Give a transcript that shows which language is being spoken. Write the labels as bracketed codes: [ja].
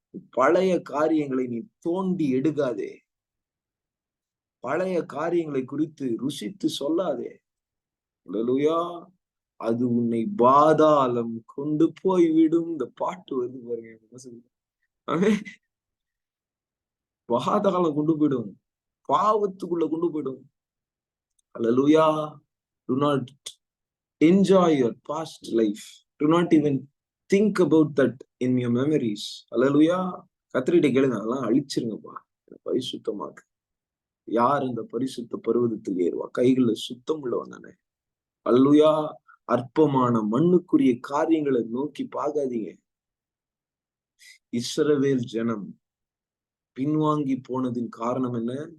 [ta] பழைய காரியங்களை நீ தோண்டி எடுக்காதே. பழைய காரியங்களை குறித்து ருசித்து சொல்லாதே. அல்லேலூயா. அது உன்னை பாதாளம் கொண்டு போய் விடும். இந்த பாட்டு வந்து பாருங்க, பாதாளம் கொண்டு போயிடும், பாவத்துக்குள்ள கொண்டு போயிடும். அல்லேலூயா. [en] Do not enjoy your past life. Do not even think about that in your memories. [ta] அல்லேலூயா. கர்த்தர்கிட்ட கேளுங்க, அதெல்லாம் அழிச்சிருங்கப்பா, பரிசுத்தமாக்கு. யார் இந்த பரிசுத்த பர்வதத்தில் ஏறுவா? கைகள்ல சுத்தம் உள்ளவன் தானே. அல்லேலூயா. அற்பமான மண்ணுக்குரிய காரியங்களை நோக்கி பார்க்காதீங்க. இஸ்ரவேல் ஜனம் பின்வாங்கி போனதின் காரணம் என்ன?